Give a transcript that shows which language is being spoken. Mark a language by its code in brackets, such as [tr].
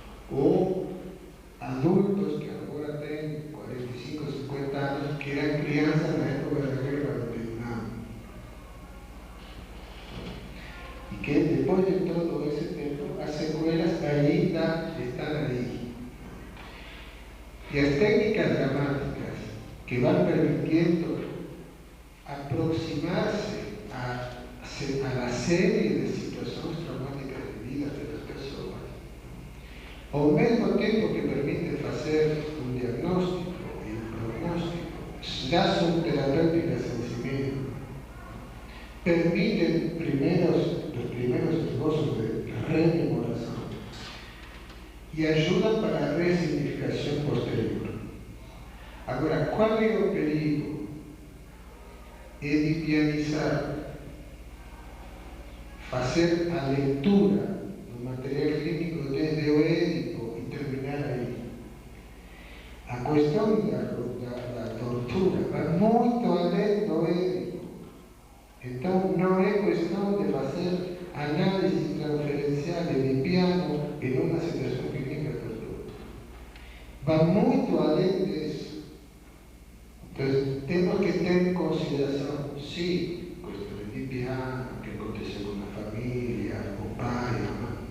[pt] Ou adultos que agora têm 45, 50 anos, que eram crianças na época da Guerra do Vietnã. E que depois de todo esse tempo, as sequelas ainda estão aí. [es] Y las técnicas dramáticas que van permitiendo aproximarse a la serie de situaciones traumáticas vividas de las personas, [pt] ao mesmo tempo que [es] permiten [pt] fazer [es] un diagnóstico e un pronóstico, ya son terapéuticas en sí mismas, permiten los primeros esbozos de rememoración y ayudan para la resignificación posterior. Ahora, ¿cuál es el [pt] perigo? [es] Edipianizar, hacer [pt] a lectura do [es] material clínico [pt] desde o [es] Édipo y terminar ahí. [pt] A cuestión da tortura va muito além do Édipo. Então, não é questão de fazer análise transferencial edipiano em uma situação clínica de tortura. Va muito além disso. Então, temos que ter em consideração, sim, questão edipiana, que aconteceu com a família, o pai, a mãe.